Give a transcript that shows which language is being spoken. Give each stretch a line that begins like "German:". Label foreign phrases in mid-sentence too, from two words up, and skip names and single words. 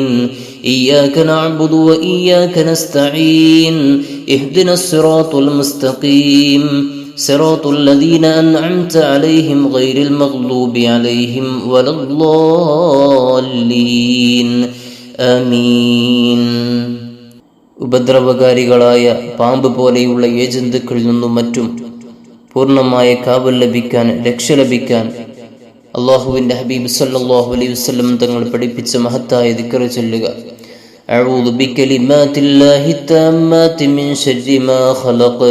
Arabic: إياك نعبد وإياك نستعين. اهدنا الصراط المستقيم صراط الذين أنعمت عليهم غير المغضوب عليهم ولا الضالين. آمين.
Malayalam: ഉപദ്രവകാരികളായ പാമ്പ് പോലെയുള്ള ഏജന്തുക്കളിൽ നിന്നും മറ്റും പൂർണ്ണമായ കാവൽ ലഭിക്കാൻ, രക്ഷ ലഭിക്കാൻ അല്ലാഹുവിന്റെ ഹബീബ്
Arabic: صلى الله عليه وسلم
Malayalam: തങ്ങൾ പഠിപ്പിച്ച മഹത്തായ ദിക്ർ ചൊല്ലുക.
Arabic: أعوذ بكلمات الله التامات من شر ما خلق.